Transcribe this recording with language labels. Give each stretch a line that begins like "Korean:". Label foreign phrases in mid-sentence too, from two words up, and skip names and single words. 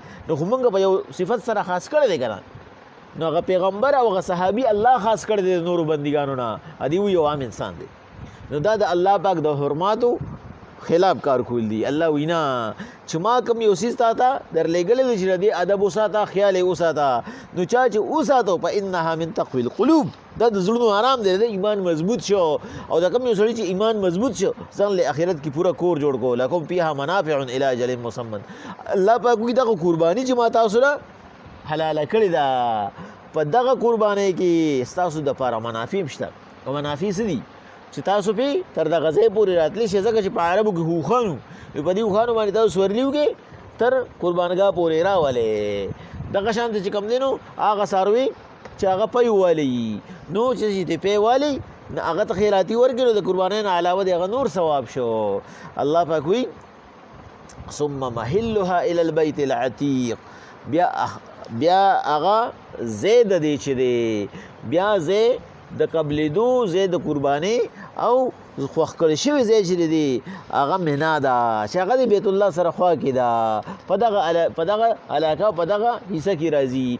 Pashto: نو خو مونږ په یو صفت سره خاص کړی دی که نه، نو هغه پیغمبر او هغه صحابي الله خاص کړی دی د نورو بندګانو نه، ادي یو عام انسان دی. نو دا د الله پاک د حرماتو خلاف کار کول دي. الله وینا چې ما کوم یو څیز تا ته درلېږلی دی چې د دې ادب وساته، خیال یې وساته. نو چا چې وساتو
Arabic: فإنها من تقوی القلوب،
Pashto: دا د زړونو آرام دی، د ایمان مضبوط شو. او دا کوم یو سړی چې ایمان مضبوط شو ځان له آخرت کې پورا کور جوړ کو.
Arabic: لکم فیها منافع الی اجل مسمى.
Pashto: الله پاک وایي دغه قرباني چې ما تاسو له حلاله کړې ده، په دغه قربانۍ کې ستاسو دپاره منافع شته. او منافع څه دي چې تاسو پې تر دغه ځای پورې راتلی شئ، ځکه چې په عربو کې هوښانو وي، په دې هوښانو باندې تاسو سورلي وکړئ تر قربانګاه پورې راولئ. دغه شانته چې کوم دی نو هغه څاروي چې هغه پی والي، نو چې دې پی والي هغه ته خیراتي ورکړي، نو د قربانۍ نه علاوه د هغه نور ثواب شو. الله پاک وایي
Arabic: ثم محلها الى البيت العتیق،
Pashto: بیا هغه ځای د دې چې دی، بیا ځای د قبلېدو، ځای د قربانۍ او خوښ کړی شوی ځای چې دی هغه منا ده، چې هغه د بیت الله سره خوا کې ده، په دغه علاقه په دغه حصه کې راځي.